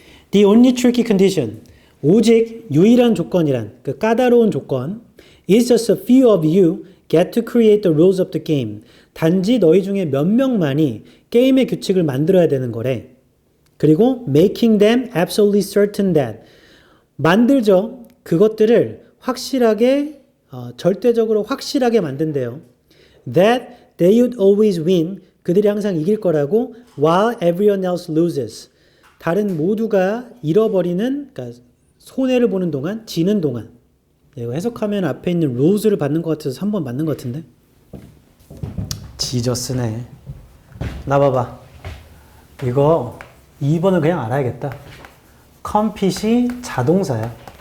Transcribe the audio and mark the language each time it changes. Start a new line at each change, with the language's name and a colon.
English: The only tricky condition.
Korean: 오직 유일한 조건이란 그 까다로운 조건
English: is just a few of you get to create the rules of the game.
Korean: 단지 너희 중에 몇 명만이 게임의 규칙을 만들어야 되는 거래.
English: 그리고 making them absolutely certain that.
Korean: 만들죠. 그것들을 확실하게 절대적으로 확실하게 만든대요. That
English: They would always win.
Korean: 그들이 항상 이길 거라고.
English: While everyone else loses.
Korean: 다른 모두가 잃어버리는, 그러니까 손해를 보는 동안, 지는 동안. 이거 해석하면 앞에 있는 lose를 받는 것 같아서 3번 맞는 것 같은데. 지저스네. 나 봐봐. 이거 2번은 그냥 알아야겠다. compet이 자동사야.